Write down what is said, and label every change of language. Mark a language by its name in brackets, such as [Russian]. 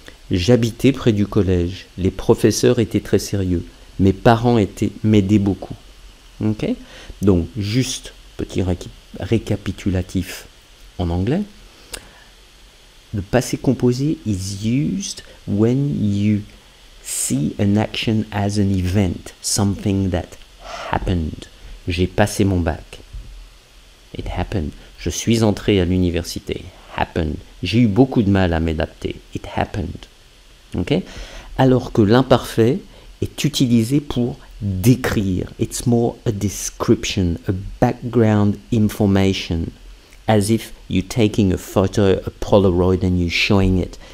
[French] J'habitais près du collège. Les professeurs étaient très sérieux. Mes parents m'aidaient beaucoup. Okay? Donc, juste petit récapitulatif en anglais. [English] Le passé composé is used when you see an action as an event, something that happened. [French] J'ai passé mon bac. [English] It happened. [French] Je suis entré à l'université. Happened. J'ai eu beaucoup de mal à m'adapter. [English] It happened. [French] Okay? Alors que l'imparfait est utilisé pour décrire. [English] It's more a description, a background information. As if you're taking a photo, a Polaroid, and you're showing it.